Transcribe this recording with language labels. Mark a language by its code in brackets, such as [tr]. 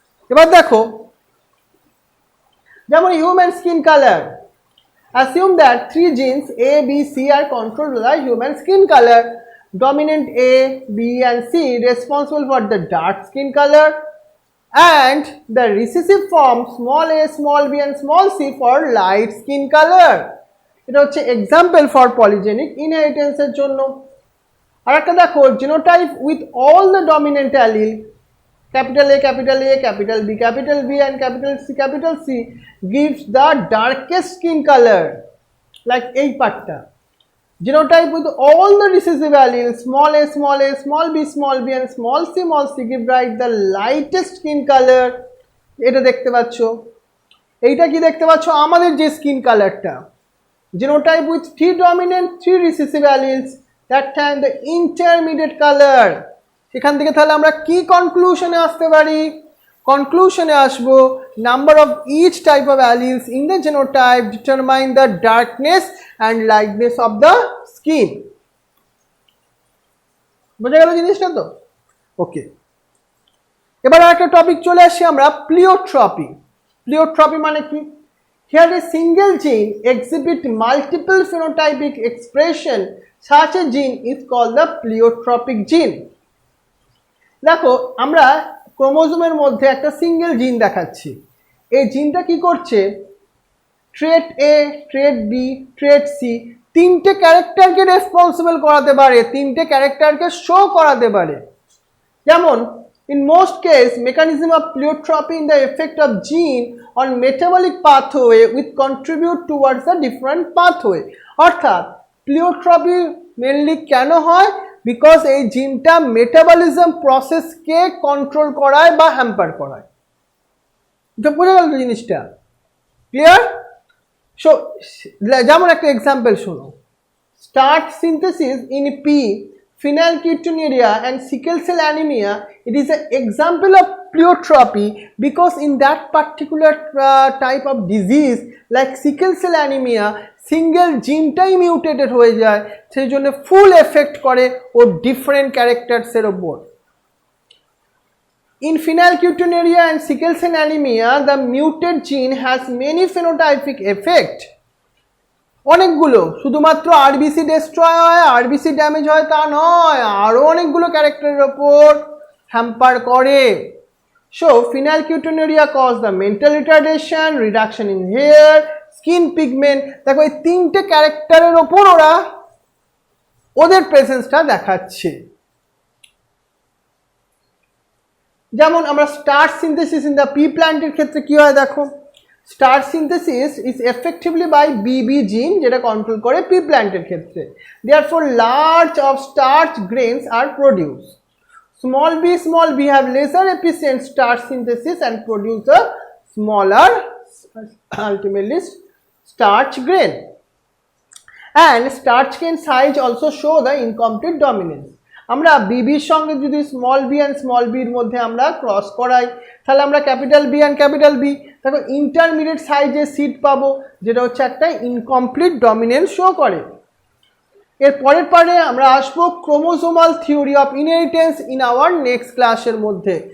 [bn] এবার দেখো, যেমন human skin colour, [en] assume that 3 genes A, B, C are controlled by human skin color. Dominant A, B and C responsible for the dark skin color, and the recessive form small a, small b and small c for light skin color. [bn] এটা হচ্ছে example for polygenic ইনহেরিটেন্সের জন্য। আর একটা দেখো, [en] genotype with all the dominant allele capital A, capital A, capital B, capital B and capital C gives the darkest skin color, like [bn] এই পার্টটা। [en] Genotype with all the recessive alleles small a, small a, small b and small c give right the lightest skin color. [bn] এটা দেখতে পাচ্ছ, এইটা কি দেখতে পাচ্ছ, আমাদের যে স্কিন কালারটা। [en] Genotype with 3 dominant 3 recessive alleles, that time the intermediate color. [bn] এখান থেকে তাহলে আমরা কি কনক্লুশনে আসতে পারি, কনক্লুশনে আসবো [en] Number of each type of alleles in the genotype determine the darkness and lightness of the skin. [bn] বোঝা গেল জিনিসটা তো? ওকে, এবার একটা টপিক চলে আসি আমরা, প্লিওট্রপি। প্লিওট্রপি মানে কি? [en] Here a single gene exhibit multiple phenotypic expression, such a gene is called the pleiotropic gene. [bn] দেখো, আমরা ক্রোমোজোমের মধ্যে একটা সিঙ্গেল জিন দেখাচ্ছি, এই জিনটা কি করছে, ট্রেট এ, ট্রেট বি, ট্রেট সি, 3টে ক্যারেক্টারকে রেসপন্সিবল করাতে পারে, 3টে ক্যারেক্টারকে শো করাতে পারে। [en] যেমন in most case mechanism of pleiotropy in the effect of gene on metabolic pathway which contribute towards a different pathway. [bn] অর্থাৎ প্লিওট্রপি মেনলি কেন হয়, বিকজ এই জিনটা মেটাবলিজম প্রসেসকে কন্ট্রোল করায় বা হ্যাম্পার করায়। তো বুঝে গেল জিনিসটা, ক্লিয়ার? সো যেমন একটা এক্সাম্পল শোনো, [en] starch synthesis in pea, phenylketonuria and sickle cell anemia, it is an example of pleiotropy because in that particular type of disease like sickle cell anemia [bn] single জিনটাই mutated হয়ে যায়, সেই জন্য ফুল effect করে ও different ক্যারেক্টারসের ওপর। [en] In phenylketonuria and sickle cell anemia, the muted gene has many phenotypic effect. [bn] অনেকগুলো, শুধুমাত্র RBC destroy হয়, RBC damage হয় তা নয়, আরও অনেকগুলো ক্যারেক্টারের ওপর হ্যাম্পার করে। [en] So phenylketonuria cause the mental retardation, reduction in hair, skin pigment. [bn] দেখো, এই 3টে ক্যারেক্টারের ওপর ওরা ওদের প্রেজেন্সটা দেখাচ্ছে। যেমন আমরা [en] starch synthesis in the pea প্ল্যান্টের [bn] ক্ষেত্রে কি হয়, দেখো, [en] starch synthesis is effectively by BB gene, [bn] যেটা কন্ট্রোল করে পি প্ল্যান্টের ক্ষেত্রে। [en] Therefore large of starch grains are produce. small b have lesser efficient starch synthesis and produce a smaller ultimately starch grain. And starch grain size also show the incomplete dominance. [bn] আমরা বিবির সঙ্গে যদি small B and small বির মধ্যে আমরা cross করাই তাহলে আমরা capital B and capital B তারপর ইন্টারমিডিয়েট সাইজের সিড পাবো, যেটা হচ্ছে একটা ইনকমপ্লিট ডমিনেন্স শো করে। এর পরের পারে আমরা আসবো chromosomal theory of inheritance in our next ক্লাসের মধ্যে।